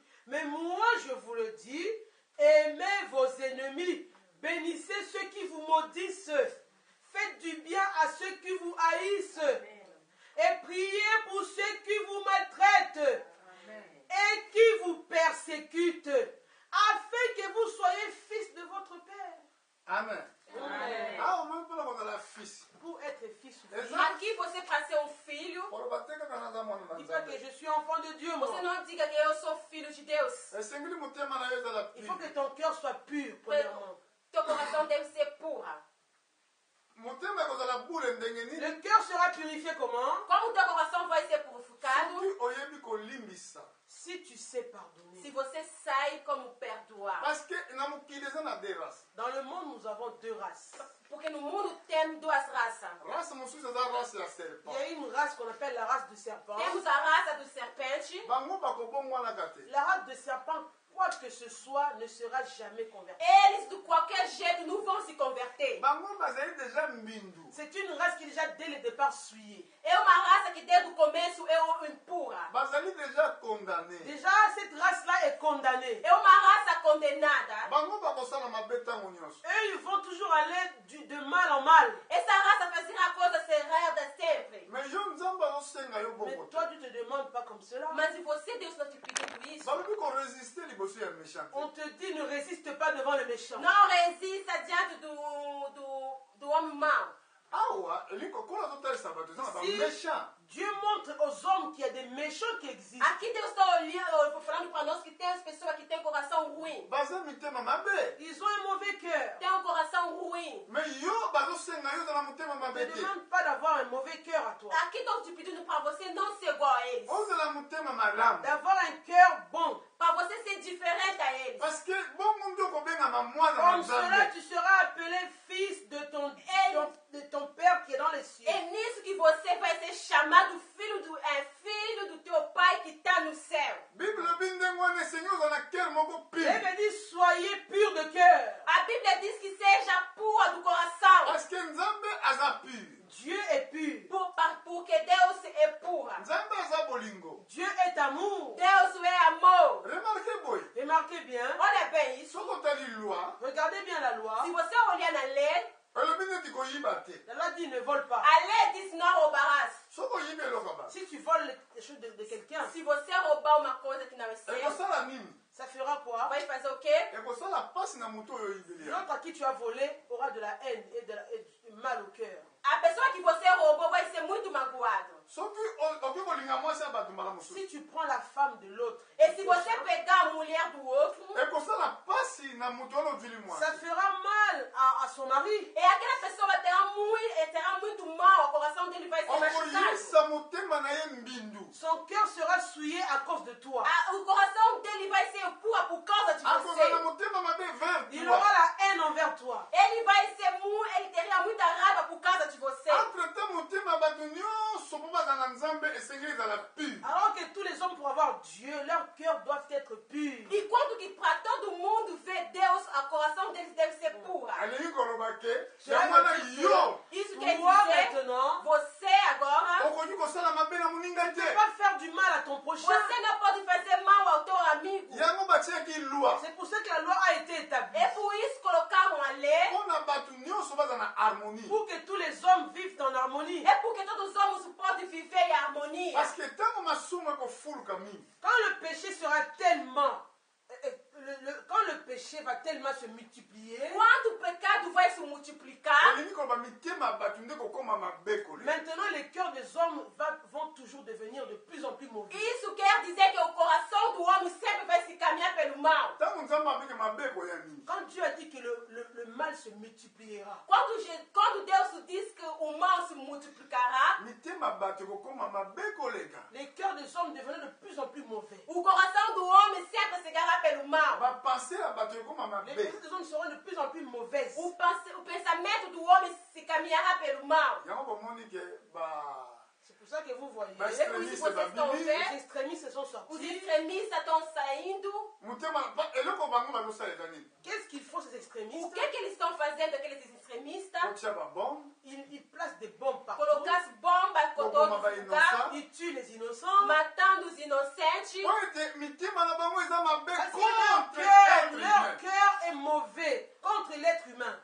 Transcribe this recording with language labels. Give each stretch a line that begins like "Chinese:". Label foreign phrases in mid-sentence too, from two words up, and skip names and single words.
French: Mais moi, je vous le dis, aimez vos ennemis, bénissez ceux qui vous maudissent, faites du bien à ceux qui vous haïssent, et priez pour ceux qui vous maltraitent et qui vous persécutent, afin que vous soyez fils de votre Père. Amen.
Lingala: Ah, omoi mpona kozala fils.
French: Pour être fils ou fille, Exact.
Portuguese: aqui você para ser filho,
Lingala: koloba te kaka naza mwana na
French: dis pas que
Lingala: nzambe.
French: je suis enfant de Dieu,
Portuguese: você
French: moi.
Portuguese: não diga que eu sou filho de Deus.
Lingala: esengeli motema na yo ezala
French: Il faut que
Lingala: pili.
French: ton cœur soit pur, premièrement.
Portuguese: Teu coração deve ser pura.
Lingala: motema ekozala bule ndenge nini
French: Le cœur sera purifié comment?
Portuguese: Como teu coração vai ser purificado?
Lingala: soki oyebi kolimbisa.
French: Si tu sais pardonner.
Portuguese: Se você sai como perdoar.
French: parce que
Lingala: na mokili eza na
French: deux races. Dans le monde, nous avons 2 races.
Portuguese: Porque no mundo tem duas raças.
Lingala: Raça mosusu eza race ya
French: Il serpent. y a une race qu'on appelle la race du serpent.
Portuguese: Temos a raça do serpente.
Lingala: Bango bakobongwanaka te.
French: La race du serpent, quoi que ce soit, ne sera jamais convertie.
Portuguese: Eles, de qualquer jeito, não vão se converter.
Lingala: Bango bazali deja mbindu.
French: C'est une race qui est déjà dès le départ souillée.
Portuguese: É uma raça que desde o começo é impura.
Lingala: Bazali deja condamné.
French: Déjà, cette race-là est condamnée.
Portuguese: É uma raça condenada.
Lingala: Bango bakosala mabe ntango nyonso.
French: Eux, ils vont toujours aller de mal en mal.
Portuguese: Essa raça fazia coisas erradas sempre.
Lingala: Mais yo nzambe azosenga yo
French: Mais
Lingala: bongo te.
French: toi, tu te demandes pas comme cela.
Portuguese: Mas e você, Deus, está te pedindo isso?
Lingala: balobi koresiste liboso ya méchant te.
French: On te dit ne résiste pas devant le méchant.
Portuguese: Não resista diante do homem mau.
Lingala: Awa elingo kola totalisa bato eza na baméchant.
French: Dieu montre aux hommes qu'il y a des méchants qui existent.
Portuguese: Aqui Deus está olhando, falando para nós que tem as pessoas que têm coração ruim.
Lingala: baza mitema mabe.
French: Ils ont un mauvais cœur.
Portuguese: Tem coração ruim.
Lingala: Mais yo bazosenga yo ozala motema
French: Ne
Lingala: mabe te.
French: demande pas d'avoir un mauvais cœur à toi.
Portuguese: Aqui estou te pedindo para você não ser igual a eles.
Lingala: ozala motema malamu.
French: D'avoir un cœur bon.
Portuguese: Para você ser diferente a eles.
French: Parce que
Lingala: bongo nde okobengama mwana na
French: Comme cela,
Lingala: nzambe.
French: tu seras appelé fils de ton Père qui est dans les cieux.
Portuguese: É nisso que você vai ser chamado filho do teu pai que está no céu.
Lingala: bible elobi ndenge wana esengi ozala na cœur moko
French: Et pire. me dit, soyez purs de cœur.
Portuguese: A Bíblia diz que seja pura do coração.
French: Parce que
Lingala: nzambe aza pure.
French: Dieu est pur.
Portuguese: Porque Deus é pura.
Lingala: nzambe aza bolingo.
French: Dieu est amour.
Portuguese: Deus é amor.
Lingala: remarke boye.
French: Remarquez bien.
Portuguese: Olha bem isso.
Lingala: soki otali loi
French: Regardez bien la loi.
Portuguese: Se você olhar na lei,
Lingala: elobi neti koyiba te.
French: La loi dit ne vole pas.
Portuguese: a lei diz não roubarás.
Lingala: soki oyibi eloko ba
French: Si tu voles les choses de quelqu'un,
Portuguese: Se você roubar uma coisa que não é seu,
Lingala: ekosala nini?
French: ça fera quoi?
Portuguese: vai fazer o quê?
Lingala: ekosala pasi na moto oyo oyibeli ya.
French: L'autre à qui tu as volé aura de la haine et du mal au cœur.
Portuguese: A pessoa que você roubou vai ser muito magoado.
Lingala: soki okoki kolinga mwasi ya bato mbala mosusu
French: Si tu prends la femme de l'autre,
Portuguese: E se você pegar a mulher do outro,
Lingala: ekosala pasi na moto wana ozwili
French: ça
Lingala: mwasi.
French: fera mal à son mari.
Portuguese: e aquela pessoa terá muito mal, o coração dele vai ser machucado.
Lingala: okoyisa motema na ye mbindu.
French: Son cœur sera souillé à cause de toi.
Portuguese: O coração dele vai ser pura por causa de
Lingala: akozala
Portuguese: você.
Lingala: motema mabe vers
French: Il toi. aura la haine envers toi.
Portuguese: Ele teria muita raiva por causa de você.
Lingala: entretemps motema ya bato nyonso mpo bazala na nzambe esengeli ezala pure.
French: Alors que tous les hommes, pour avoir Dieu, leurs cœurs doivent être purs.
Portuguese: Enquanto que para todo mundo ver Deus, o coração deles deve ser pura.
Lingala: alingi koloba ke
French: Cela
Lingala: yango wana
French: veut dire
Lingala: yo
Portuguese: Isso quer
French: Toi
Portuguese: dizer,
French: maintenant,
Portuguese: você agora,
Lingala: okoki kosala mabe na moninga
French: ne
Lingala: te.
French: peux pas faire du mal à ton prochain.
Portuguese: você não pode fazer mal ao teu amigo.
Lingala: yango batiaki lwa
French: C'est pour ça que la loi a été établie.
Portuguese: É por isso que colocaram a lei.
Lingala: mpo na bato nyonso baza na harmonie.
French: Pour que tous les hommes vivent en harmonie.
Portuguese: É porque todos os homens podem viver em harmonia.
French: parce que
Lingala: ntango masumu ekofuluka mingi
French: Quand le péché sera tellement... quand le péché va tellement se multiplier,
Portuguese: Quando o pecado vai se multiplicar,
Lingala: olingi koloba mitema ya bato nde kokóma mabe kole.
French: maintenant les cœurs des hommes vont toujours devenir de plus en plus mauvais.
Portuguese: isso quer dizer que o coração do homem sempre vai se caminhar pelo mal.
Lingala: ntango nzambe abenge mabe koya mingi
French: Quand Dieu a dit que le mal se multipliera,
Portuguese: Quando Deus diz que o mal se multiplicará,
Lingala: mitema ya bato ekokóma mabe koleka.
French: les cœurs des hommes devenaient de plus en plus mauvais.
Portuguese: o coração do homem sempre seguirá pelo mal.
Lingala: bapense ya bato ekokóma
French: Les
Lingala: mabe.
French: pensées des hommes seront de plus en plus mauvaises.
Portuguese: O pensamento do homem se caminhará pelo mal.
Lingala: yango bomoni ke
French: C'est pour ça que vous voyez, Bah,
Portuguese: É por isso que vocês estão
French: les
Portuguese: vendo,
French: extrémistes sont
Portuguese: os
French: sortis.
Portuguese: extremistas estão saindo.
Lingala: motema eloko bango bazosala eza nini?
French: Qu'est-ce qu'ils font ces
Portuguese: O
French: extrémistes?
Portuguese: que eles estão fazendo, aqueles extremistas?
Lingala: kotia babombe
French: Ils placent des bombes partout.
Portuguese: Colocar as bombas por Como todos vai os lugares, inocente?
French: Ils tuent les innocents.
Portuguese: matando os inocentes.
Lingala: po ete mitema na bango eza mabe
French: Parce que contre être leur humain. cœur est mauvais contre l'être humain.